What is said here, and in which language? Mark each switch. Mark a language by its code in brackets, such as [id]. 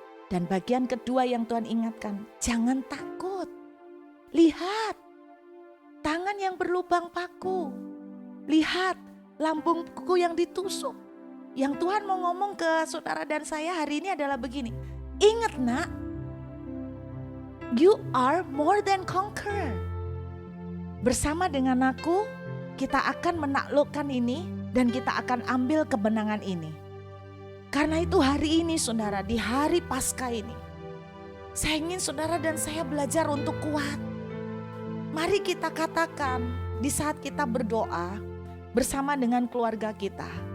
[id] Dan bagian kedua yang Tuhan ingatkan, jangan takut. Lihat, tangan yang berlubang paku. Lihat, lambungku yang ditusuk. Yang Tuhan mau ngomong ke saudara dan saya hari ini adalah begini. Ingat nak, [en] you are more than conqueror. [id] Bersama dengan aku, kita akan menaklukkan ini dan kita akan ambil kemenangan ini. Karena itu hari ini saudara, di hari Paskah ini, saya ingin saudara dan saya belajar untuk kuat. Mari kita katakan di saat kita berdoa bersama dengan keluarga kita.